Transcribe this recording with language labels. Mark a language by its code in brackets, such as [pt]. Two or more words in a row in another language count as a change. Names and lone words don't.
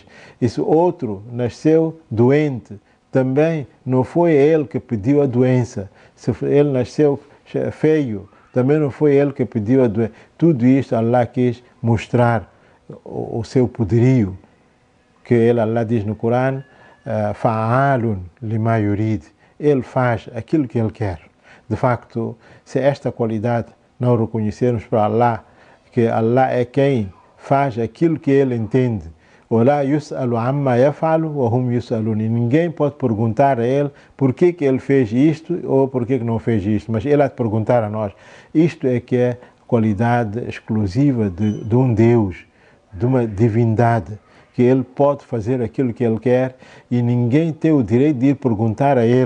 [pt] E se outro nasceu doente, também não foi ele que pediu a doença. Se ele nasceu feio, também não foi ele que pediu a doença. Tudo isto Allah quis mostrar o seu poderio, que ele, Allah diz no Corão, [ar] فعال لما يريد. [pt] Ele faz aquilo que ele quer. De facto, se esta qualidade não reconhecermos para Allah, que Allah é quem faz aquilo que ele entende, [ar] وَلَا يُسْأَلُ عَمَّا يَفْعَلُ وَهُمْ يُسْأَلُونَ, [pt] e ninguém pode perguntar a ele por que ele fez isto ou por que não fez isto, mas ele há de perguntar a nós. Isto é que é qualidade exclusiva de um Deus, de uma divindade, que ele pode fazer aquilo que ele quer e ninguém tem o direito de ir perguntar a ele.